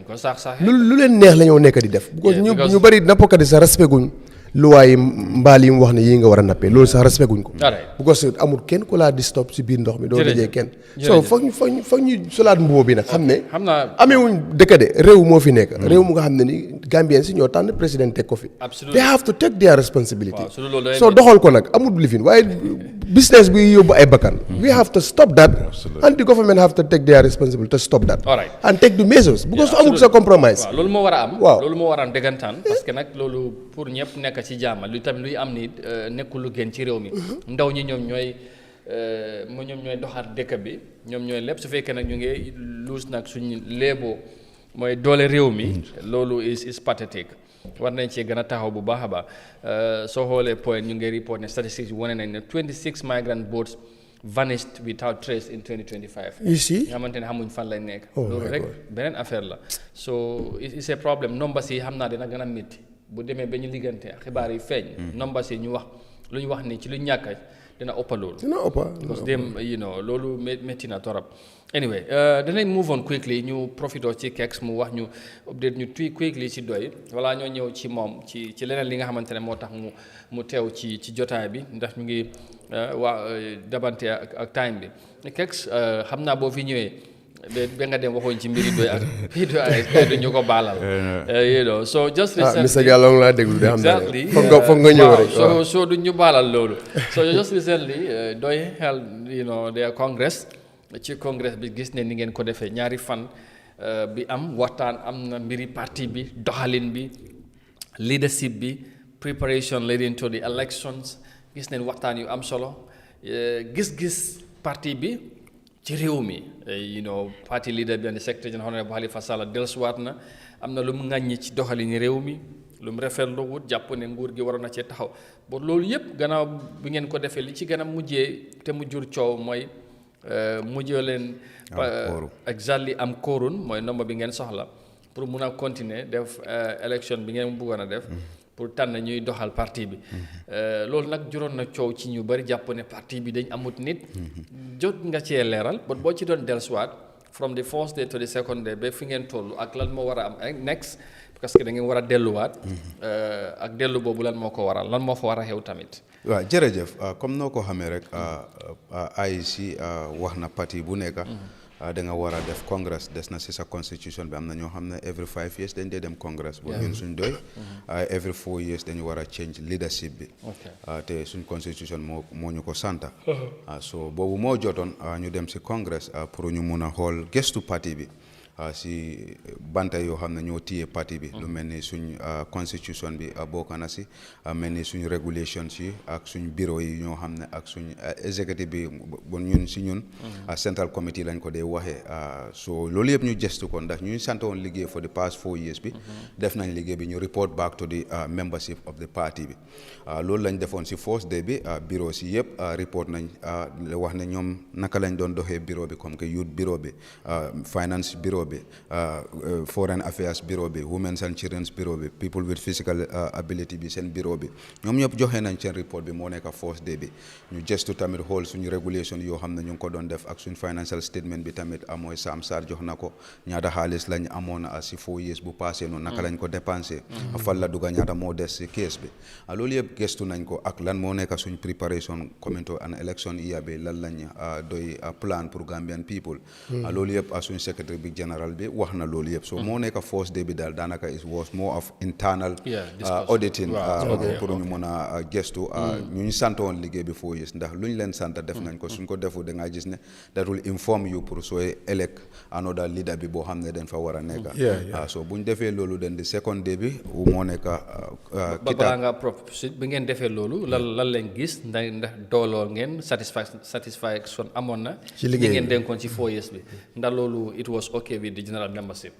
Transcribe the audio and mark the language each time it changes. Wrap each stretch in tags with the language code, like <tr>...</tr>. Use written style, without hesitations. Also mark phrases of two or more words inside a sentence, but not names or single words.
<wo>lu leen neex la ñoo nekk di def because ñu bëri nappkat yi sax respect guñ luwaay yi mbaal yi mu wax ne yii nga war a nappee loolu sax respect guñ ko because amul kenn ku laa di stop si biir ndox mi doo dajee kenn so foog ñu solaat mbubo bi nag xam ne ameewuñ dëkk de réew moo fi nekk réew mu nga xam ne ni Gambians yi ñoo tànn président teg ko fi.</wo> <en>Absolutely. They have to take their responsibility. Wow.</en> <wo>So doxal ko nag amul lifin waaye business bi yóbbu ay bakkan.</wo> <en>We have to stop that. And the government have to take their responsibility to stop that. All right. And take the measures.</en> <wo>Because su amul sa compromise. waaw loolu moo war a am. waaw loolu moo war a am dëggantaan.</wo> <fr>parce que</fr> <wo>nag loolu pour ñëpp nekk ci jàmm lu tamit luy am ni nekkul lu gën ci réew mi. ndaw ñi ñoom ñooy doxaat dëkk bi ñoom ñooy lépp su fekkee nag ñu ngi luus nag suñu léeboo mooy doole réew mi loolu is pathétique war nañ cee gën a taxaw bu baax a baax soo xoolee point ñu ngi report ne statistics yi wane nañ ne</wo> <en>26 migrant boats vanished without trace in 2025.</en> <wo>You see? nga xamante ne xamuñ fan lañ nekk. loolu rek beneen affaire la</wo> <en>so it's a problem</en> <wo>numbers yi xam naa dina gën a métti bu demee ba ñu liggante xibaar yi feeñ. numbers yi ñu wax lu ñu wax ni ci lu ñàkk dina ëpp loolu. dina ëpp because dem loolu métti na torop. Anyway, danañ</wo> <en>move on quickly</en> <wo>ñu profito ci Kex mu wax ñu update ñu quickly ci doy wala ñoo ñëw ci moom ci leneen li nga xamante ne moo tax mu teew ci jotaay bi ndax ñu ngi dabante ak time bi Kex xam naa boo fi ñëwee ba nga dem waxoon ci mbiri doy ak fii doy ay du ñu ko baalal</wo> <en>so just recently</en> <wo>Mr. Galong laa déglu de xam naa exactly foog nga ñëw rek so du ñu baalal loolu</wo> <en>so just recently doy held their congress</en> <wo>ci congrès bi gis ne ni ngeen ko defee ñaari fan bi am waxtaan am na mbiri parti bi doxalin bi leadership bi</wo> <en>preparation leading to the elections</en> <wo>gis neen waxtaan yu am solo gis-gis parti bi ci réew mi parti leader bi</wo> <en>and secretary general honorable Halifa Sallah</en> <wo>dellusiwaat na am na lu mu ŋàññi ci doxalin réew mi lu mu rafetlu wut jàpp ne nguur gi waroon na cee taxaw ba loolu yëpp gannaaw bi ngeen ko defee li ci gën a mujjee te mu jur coow mooy mujjee leen exactly am koorun mooy nombre bi ngeen soxla pour mun a continuer def élection bi ngeen bëggoon a def pour tànn ñuy doxal parti bi loolu nag juróon na coow ci ñu bari jàpp ne parti bi dañ amut nit jot nga cee leeral but boo ci doon dellusiwaat</wo> <en>from the first day to the second day</en> <wo>ba fi ngeen toll ak lan moo war a am next</wo> <fr>parce que</fr> <wo>da ngeen war a delluwaat ak dellu boobu lan moo ko waral lan moo fa war a xew tamit. waaw jërëjëf comme noo ko xamee rek IEC wax na parti bu nekk da nga war a def congress des na si sa constitution bi am na ñoo xam ne</wo> <en>every 5 years</en> <wo>dañ dee dem congress boo ñun suñ doy</wo> <en>every 4 years</en> <wo>dañu war a change leadership bi te suñ constitution moo ñu ko santa so boobu moo jotoon ñu dem si congress pour ñu mun a xool gestu parti bi si banta yoo xam ne ñoo téye parti bi lu mel ni suñ constitution bi bokk na si mel ni suñ regulations yi ak suñ bureau yi ñoo xam ne ak suñ executive bi bon ñun si ñun central committee lañ ko dee waxee so loolu yëpp ñu gestu ko ndax ñu sant woon liggéey</wo> <en>for the past 4 years</en> <wo>bi def nañ liggéey bi ñu</wo> <en>report back to the membership of the party</en> <wo>bi loolu lañ defoon si</wo> <en>first day</en> <wo>bi bureau si yëpp report nañ wax ne ñoom naka lañ doon doxee bureau bi</wo> <fr>comme que</fr> <en>youth bureau</en> <wo>bi</wo> <en>finance bureau</en> <wo>bi</wo> <en>foreign affairs bureau</en> <wo>bi</wo> <en>women's and children's bureau</en> <wo>bi</wo> <en>people with physical ability</en> <wo>bi seen bureau bi ñoom ñëpp joxe nañ seen report bi moo nekk</wo> <en>first day</en> <wo>bi ñu gestu tamit xool suñu régulation yoo xam ne ñu ngi ko doon def ak suñu</wo> <en>financial statement</en> <wo>bi tamit mooy Sam Sarr jox na ko ñaata xaalis lañ amoon si 4 years bu passé noonu naka lañ ko dépensé fan la dugga ñaata moo des si kees bi loolu yëpp gestu nañ ko ak lan moo nekk suñ préparation</wo> <en>coming to an election year</en> <wo>bi lan lañ doy plan pour</wo> <en>Gambian people</en> <wo>loolu yëpp suñ secretary bi général bi wax na loolu yëpp so moo nekk</wo> <en>first day</en> <wo>bi daal daanaka</wo> <en>it was more of internal auditing</en> <wo>pour ñu mën a gestu ñu santoon liggéey bi 4 years ndax lu ñu leen sant def nañ ko suñ ko defu da nga gis ne</wo> <en>that will inform you</en> <wo>pour sooy</wo> <en>elect another leader</en> <wo>bi boo xam ne dañ fa war a nekk so buñ defee loolu den di</wo> <en>second day</en> <wo>bi moo nekk balaa nga bi ngeen defee loolu lan leen gis ndax dooloo ngeen satisfaction amoon na ci liggéey ngeen dénkoon ci 4 years bi ndax loolu</wo> <en>it was okay with the general membership.</en>